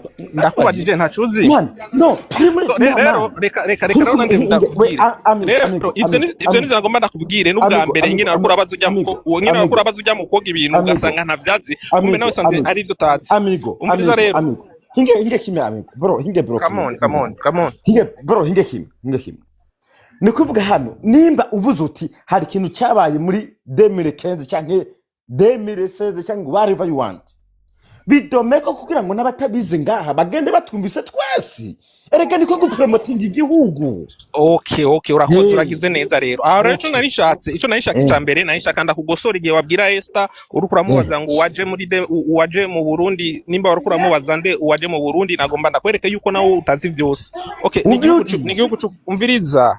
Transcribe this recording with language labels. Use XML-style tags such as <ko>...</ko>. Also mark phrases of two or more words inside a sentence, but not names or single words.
<rn>ndakubajije ntacuzi no rero reka rero ivyo nizo ngomba ndakubwire n'ubwa mbere nyine akurabaza ujya mu koga ibintu ugasanga ntavyazi kumbe nawe sanze ari ivyo tazi umviza rero hinge kimwe amigo bro</rn> <en>come on</en> <rn>hinge kimwe ni kuvuga hano nimba uvuze uti hari ikintu cyabaye muri 2015 canke 2016 canke</rn> <en>whatever you want</en> <rn>bidomeko kugira ngo n'abatabize ngaha bagende batumvise twese erega niko gupromotinga igihugu okay urakoze uragize neza rero aho rero ico narishatse cyambere narishaka ndakugosora igihe wabwira Esther urukura mubaza ngo waje mu Burundi nimba warukura mubaza nde waje mu Burundi nagomba ndakwereke yuko nawo utazi vyose okay n'igihugu umviriza</rn>